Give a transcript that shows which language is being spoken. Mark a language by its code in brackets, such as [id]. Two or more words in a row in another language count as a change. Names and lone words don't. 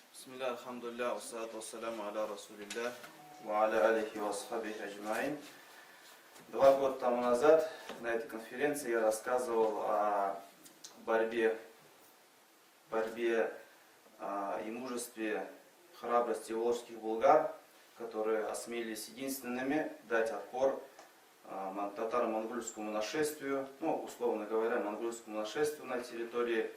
[ar] بسم الله، الحمد لله، والصلاة والسلام على رسول الله، وعلى آله وأصحابه أجمعين. [ru] 2 года тому назад на этой конференции я рассказывал о борьбе и мужестве, храбрости волжских булгар, которые осмелились единственными дать отпор татаро-монгольскому нашествию, условно говоря, монгольскому нашествию на территории.